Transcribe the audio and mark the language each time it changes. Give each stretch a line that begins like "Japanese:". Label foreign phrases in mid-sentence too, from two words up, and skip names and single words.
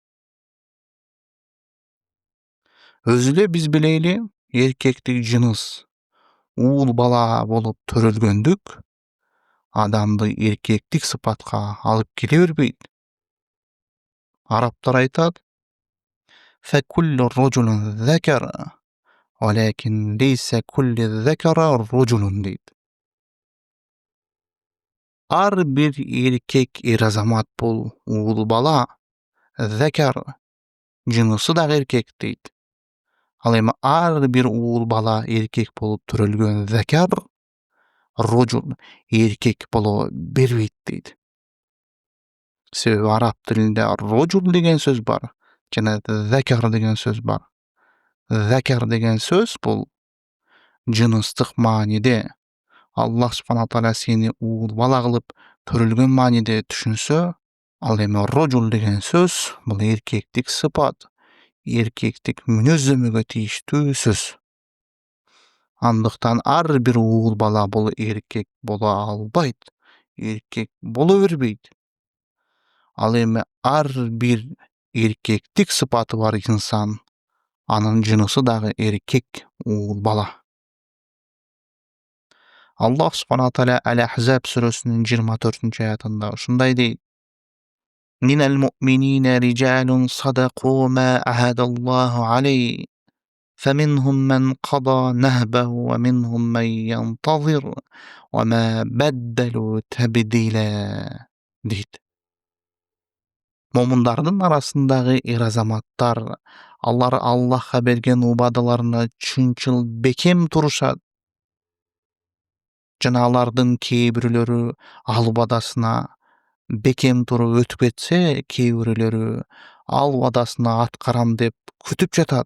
Kyrgyz: Өзү эле биз билели, эркектик жыныс уул бала болуп төрөлгөндүк адамды эркектик сыпатка алып келе бербейт.
Arabic: Арабтар айтат: "فكل رجل ذكر, ولكن ليس كل ذكر رجلا" дейт.
Kyrgyz: Ар бир эркек эр азамат бул уул бала, закар жынысы дагы эркек дейт. Ал эми ар бир уул бала эркек болуп төрөлгөн
Arabic: ذكر رجل
Kyrgyz: эркек боло бербейт дейт. Себеби араб тилинде рожул деген сөз бар, жана закар деген сөз бар. Закар деген сөз бул жыныстык мааниде, Аллах
Arabic: سبحانه وتعالى
Kyrgyz: сени уул бала кылып төрөлгөн мааниде түшүнсө, ал эми рожул деген сөз бул эркектик сыпат, эркектик мүнөздөмөгө тийиштүү сөз. Андыктан ар бир уул бала бул эркек боло албайт, эркек боло бербейт. Ал эми ар бир эркектик сыпаты бар инсан, анын жынысы дагы эркек уул бала. Аллах
Arabic: سبحانه وتعالى
Kyrgyz: Ал-Ахзаб сүрөсүнүн 24-аятында ушундай дейт:
Arabic: "من المؤمنين رجال صدقوا ما عاهدوا الله عليه, فمنهم من قضى نهبه ومنهم من ينتظر وما بدلوا تبديلا" дейт.
Kyrgyz: Момундардын арасындагы эр-азаматтар алар Аллахка берген убадаларына чынчыл бекем турушат. Жана алардын кээ бирөлөрү ал убадасына бекем туруп өтүп кетсе, кээ бирөлөрү ал убадасына аткарам деп күтүп жатат.